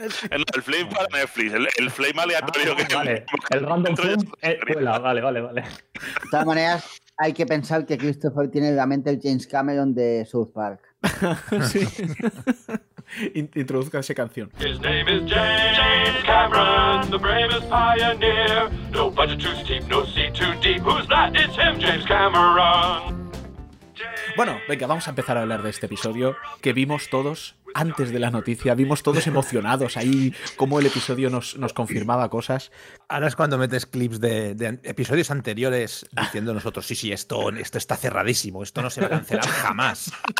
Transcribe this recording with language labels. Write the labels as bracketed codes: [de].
[es] el flame para Netflix, el flame aleatorio. Ah, vale, que el random flame. Vale. De todas maneras, hay que pensar que Christopher tiene en la mente el James Cameron de South Park. Sí. Introduzca esa canción. [en] His name is James Cameron, the bravest pioneer. No budget too steep, no sea too deep. Who's that? It's him, James Cameron. [es] Bueno, venga, vamos a empezar a hablar de este episodio que vimos todos antes de la noticia, vimos todos emocionados ahí cómo el episodio nos confirmaba cosas. Ahora es cuando metes clips de episodios anteriores diciendo nosotros, sí, esto está cerradísimo, esto no se va a cancelar jamás.